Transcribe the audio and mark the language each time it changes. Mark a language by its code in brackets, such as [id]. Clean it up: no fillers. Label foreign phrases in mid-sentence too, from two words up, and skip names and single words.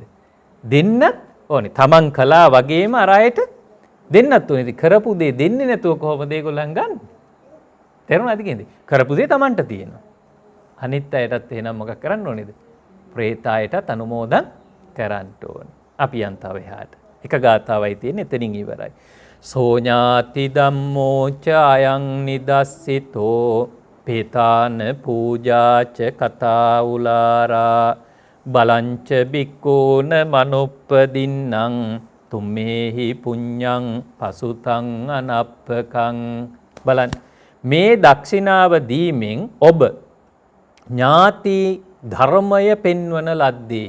[si] දෙන්නත් ඕනේ. තමන් කළා වගේම අර අයට දෙන්නත් ඕනේ. කරපු දේ දෙන්නේ නැතුව කොහොමද ඒගොල්ලන් ගන්න? තේරුණාද කියන දේ? කරපු දේ තමන්ට තියෙනවා. අනිත් අයටත් එහෙනම් මොකක් කරන්න ඕනේද? ප්‍රේතයටත් අනුමෝදන් කරන්න ඕනේ. අපි යන්තව එහාට. එක ගාථාවයි තියෙන්නේ එතනින් ඉවරයි. [pi] සෝඥාති ධම්මෝ ච අයං නිදස්සිතෝ පේතාන පූජාච කතා උලාරා බලංච බික්කෝන මනුප්පදින්නං තුම්මේහි පුඤ්ඤං පසුතං අනප්පකං. [si] බලන්න මේ දක්ෂිනාව දීමෙන් ඔබ ඥාති ධර්මය පෙන්වන ලද්දේ.